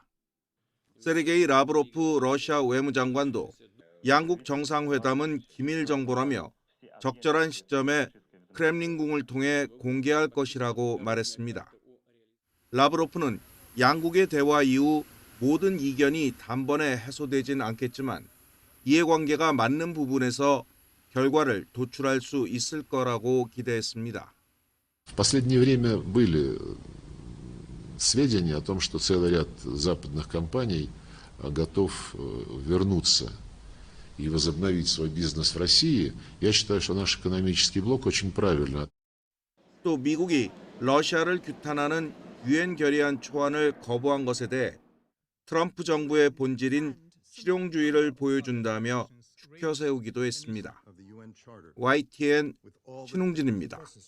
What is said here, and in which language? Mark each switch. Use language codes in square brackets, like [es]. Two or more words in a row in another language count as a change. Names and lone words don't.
[ko] 세르게이 라브로프 러시아 외무장관도 양국 정상회담은 기밀 정보라며 적절한 시점에 크렘린궁을 통해 공개할 것이라고 말했습니다. 라브로프는 양국의 대화 이후 모든 이견이 단번에 해소되진 않겠지만 이해관계가 맞는 부분에서 결과를 도출할 수 있을 거라고 기대했습니다. [ru] В последнее время были сведения о том, что целый ряд западных компаний готов вернуться и возобновить свой бизнес в России. Я считаю, что наш экономический блок очень правильно. [ko] 또 미국이 러시아를 규탄하는 유엔 결의안 초안을 거부한 것에 대해 트럼프 정부의 본질인 실용주의를 보여준다며 추켜 세우기도 했습니다. YTN 신웅진입니다.